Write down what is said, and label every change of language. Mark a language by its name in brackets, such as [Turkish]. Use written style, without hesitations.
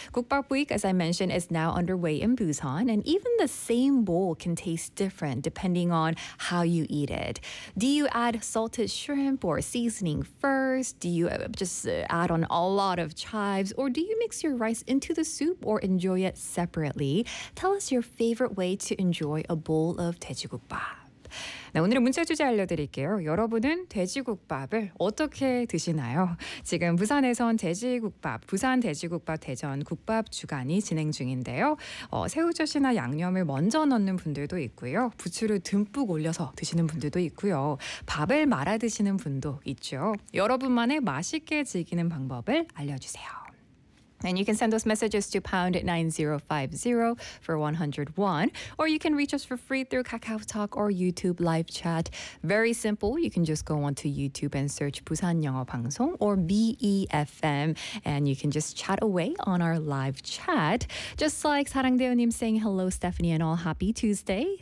[English] Gukbap Week, as I mentioned, is now underway in Busan, and even the same bowl can taste different depending on how you eat it. Do you add salted shrimp or seasoning first? Do you just add on a lot of chives? Or do you mix your rice into the soup or enjoy it separately? Tell us your favorite way to enjoy a bowl of 돼지국밥. [Korean] 네, 오늘의 문자 주제 알려드릴게요. 여러분은 돼지국밥을 어떻게 드시나요? 지금 부산에선 돼지국밥, 부산 돼지국밥 대전 국밥 주간이 진행 중인데요. 새우젓이나 양념을 먼저 넣는 분들도 있고요. 부추를 듬뿍 올려서 드시는 분들도 있고요. 밥을 말아 드시는 분도 있죠. 여러분만의 맛있게 즐기는 방법을 알려주세요. [English] And you can send those messages to #9050 for 101. Or you can reach us for free through KakaoTalk or YouTube live chat. Very simple. You can just go onto YouTube and search Busan Yeongo Bangsong or BEFM. And you can just chat away on our live chat. Just like Sarangdeo-nim saying, hello, Stephanie, and all happy Tuesday.